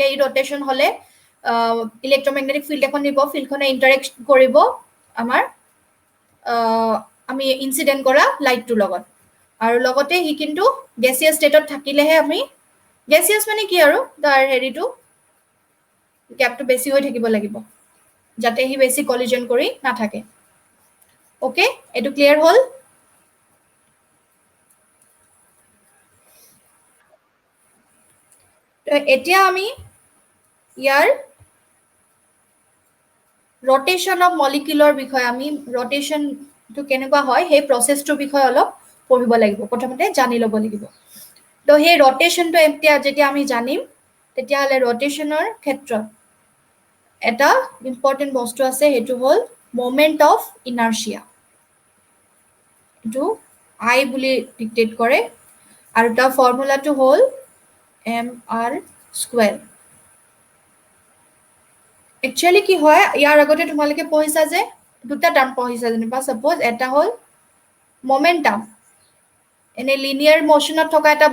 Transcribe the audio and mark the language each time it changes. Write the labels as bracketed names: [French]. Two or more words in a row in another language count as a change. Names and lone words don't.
[Assamese] ই ৰটেশন হলে [English] electromagnetic field [Assamese] এখন নিব ফিল্ডখনে ইন্টাৰেক্ট কৰিব আমাৰ আমি ইনসিডেন্ট কৰা লাইটটোৰ লগত আৰু লগতে হি কিন্তু [English] gaseous stateত [Assamese] থাকিলেহে আমি গেছিয়াছ মানে কি আৰু তাৰ হেৰিটো গ্যাপটো বেছি হৈ থাকিব লাগিব যাতে হি বেছি কলিজন কৰি নাথাকে ওকে এটো ক্লিয়াৰ হ'ল এতিয়া আমি ইয়াৰ [English] rotation of molecular [Assamese] বিষয় আমি rotation to কেনেকুৱা হয় সেই প্ৰসেসটোৰ বিষয় অলপ পঢ়িব লাগিব প্ৰথমতে জানি ল'ব লাগিব তো সেই rotationটো যেতিয়া আমি জানিম তেতিয়াহ'লে rotationৰ ক্ষেত্ৰত এটা ইম্পৰ্টেন্ট বস্তু আছে সেইটো হ'ল [English] moment of inertia [Assamese] এইটো I বুলি ডিক্টেট কৰে আৰু তাৰ ফৰ্মুলাটো হ'ল mr স্কয়াৰ একচুয়ালি কি হয় ইয়াৰ আগতে তোমালোকে পঢ়িছা যে দুটা টাৰ্ম পঢ়িছা যেনিবা সাপোজ এটা হ'ল মোমেন্টাম এনে [English] linear motionত [Assamese] থকা এটা